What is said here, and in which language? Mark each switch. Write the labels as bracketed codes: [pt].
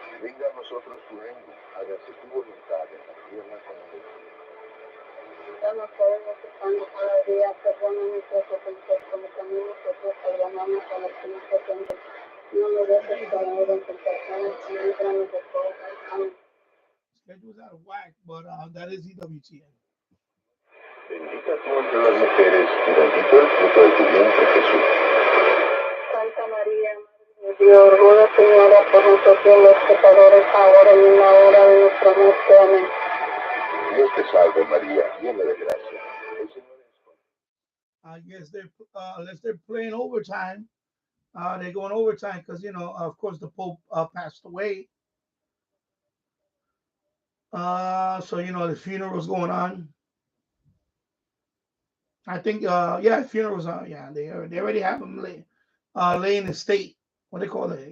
[es] Venga a nosotros tu reino, hágase tu voluntad en la tierra como en el cielo. Danos hoy nuestro pan de cada día, perdona nuestras ofensas como también nosotros perdonamos a los que nos ofenden. No nos dejes caer en tentación y líbranos de todo mal. Amén. [en] Schedule's out of whack, but that is EWTN. [es] Bendita tú entre las mujeres y bendito el fruto de tu vientre, Jesús. Santa María, Madre de Dios, ruega, Señora, por nosotros los pecadores, ahora y en la hora de nuestra muerte. Amén. Dios te salve, María, llena de gracia. El Señor es contigo. [en] I guess unless they're playing overtime, they're going overtime because, of course, the Pope passed away. So, the funeral's going on. I think, funerals are, they already have them lay in the state. What they call it?